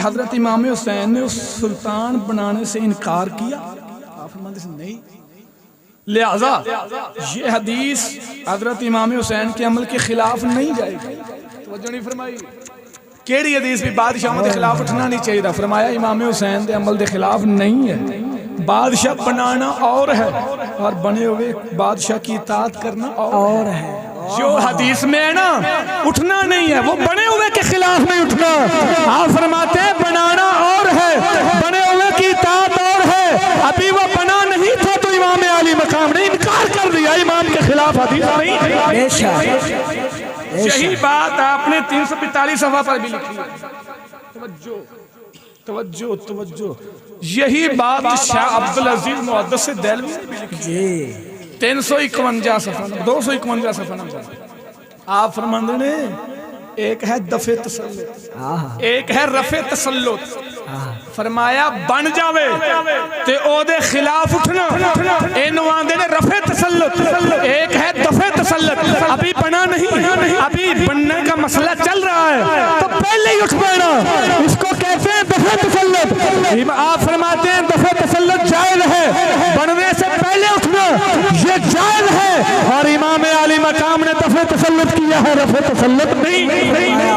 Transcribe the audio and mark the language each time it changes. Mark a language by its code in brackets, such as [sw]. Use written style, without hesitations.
[ur] حضرت امام حسین نے اس سلطان بنانے سے انکار کیا, آپ فرماتے ہیں نہیں. لہذا یہ حدیث حضرت امام حسین کے عمل کے خلاف نہیں جائے گی. توجہ نہیں فرمائی. کیڑی حدیث بھی بادشاہوں کے خلاف اٹھنا نہیں چاہیے. [pa] فرمایا امام حسین دے عمل دے خلاف نہیں ہے. [ur] بادشاہ بنانا اور ہے اور بنے ہوئے بادشاہ کی اطاعت کرنا اور ہے. جو حدیث میں ہے نا اٹھنا نہیں ہے, وہ بنے ہوئے کے خلاف نہیں اٹھنا. آپ فرماتے ہیں بنانا اور ہے, بنے ہوئے کی اطاعت اور ہے. ابھی وہ بنا نہیں تھا تو امام علی مقام نے انکار کر دیا, امام کے خلاف حدیث نہیں ہے. یہی بات آپ نے 345 صفحہ پر بھی لکھی ہے. توجہ. یہی بات شاہ عبدالعزیز محدث دہلوی نے بھی لکھی ہے 351 صفحہ 251 صفحہ نمبر. [pa] آپ فرماندے نے ایک ہے دفع تسلط, ایک ہے رفع تسلط. فرمایا بن جاوے تے او دے خلاف اٹھنا, اینو آندے نے رفع تسلط. [ur] ایک ہے دفع تسلط, ابھی بنا نہیں, ابھی بننے کا مسئلہ چل رہا ہے تو پہلے ہی اٹھ پڑنا, اس کو کہتے ہیں دفع تسلط. آپ فرماتے ہیں دفع تسلط جائز ہے, بننے سے پہلے اٹھنا یہ جائز ہے, اور امام علی مقام نے دفع تسلط کیا ہے, رفع تسلط نہیں.